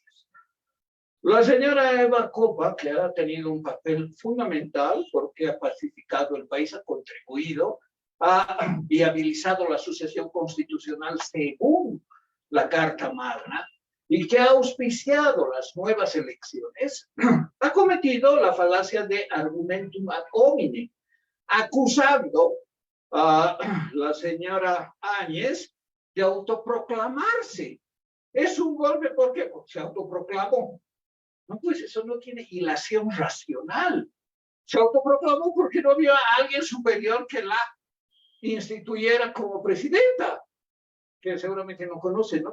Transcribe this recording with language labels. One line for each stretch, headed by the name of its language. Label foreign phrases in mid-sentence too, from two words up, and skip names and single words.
Spanish: La señora Eva Copa, que ha tenido un papel fundamental porque ha pacificado el país, ha contribuido, ha viabilizado la sucesión constitucional según la Carta Magna y que ha auspiciado las nuevas elecciones, ha cometido la falacia de
Latin: argumentum ad hominem,
Spanish: acusando a la señora Áñez de autoproclamarse. Es un golpe, ¿por qué? Porque se autoproclamó. No, pues eso no tiene hilación racional. Se autoproclamó porque no había alguien superior que la instituyera como presidenta, que seguramente no conoce, ¿no?